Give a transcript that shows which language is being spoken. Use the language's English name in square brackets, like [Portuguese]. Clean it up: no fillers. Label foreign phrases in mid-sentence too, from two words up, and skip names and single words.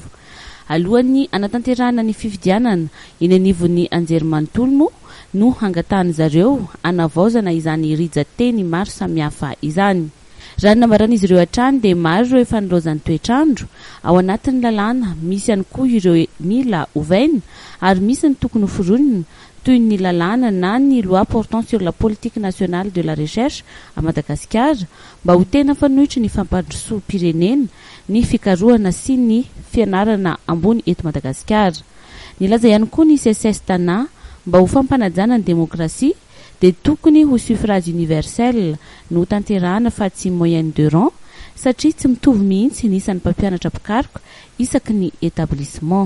[Malagasy] Alohan'ny anatanterahana ny fifidianana eny anivon'ny anjerimanontolo no hangatahany zareo anavaozana izany rijateny maro samihafa izany. Raha ny nambaran'izy ireo hatrany dia maro ireo efa nilozan'ny toetrandro ao anatin'ny lalàna, misy ihany koa ireo mila ovaina ary misy ny tokony hoforonina toy ny lalàna na ny [French] loi portant sur la politique nationale de la recherche à Madagascar [Malagasy] mba ho tena fanohitra ny fampandrosoam-pirenena ny fikarohana sy ny fianarana ambony eto Madagasikara. Nilaza ihany koa ny CSS Tana mba ho fampanajana ny demokrasia dia tokony ho [French] suffrage universel [Malagasy] no tanterahana fa tsy [French] moyenne de rang [Malagasy] satria tsy mitovy mihitsy ny isan'ny mpampianatra mpikaroka isaky ny établissement.